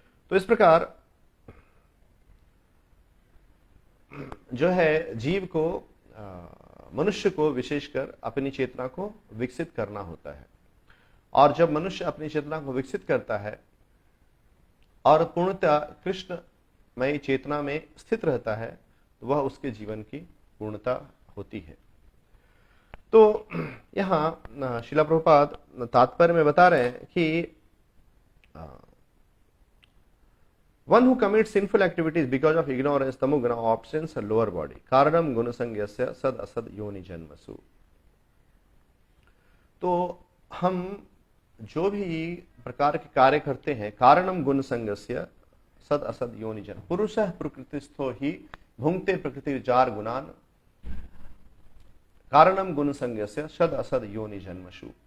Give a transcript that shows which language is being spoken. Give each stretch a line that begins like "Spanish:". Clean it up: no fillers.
Hindi: तो इस प्रकार जो है जीव को, मनुष्य को विशेषकर अपनी चेतना को विकसित करना होता है। और जब मनुष्य अपनी चेतना को विकसित करता है और पूर्णतः कृष्णमय चेतना में स्थित रहता है, तो वह उसके जीवन की पूर्णता होती है। तो यहाँ श्रील प्रभुपाद तात्पर्य में बता रहे हैं कि
English: one who commits sinful activities because of ignorance, tamoguna, obsessions, or lower body,
Sanskrit: karanam gunasangyasya sad asad yoni janmasu।
Hindi: तो हम जो भी प्रकार के कार्य करते हैं,
Sanskrit: कारणम गुण संगस्य सद असद योनि जन, पुरुषः प्रकृतिस्थो ही भुंक्ते प्रकृति जार गुणान, कारणम गुण संगस्य सद असद योनि जन्मशु।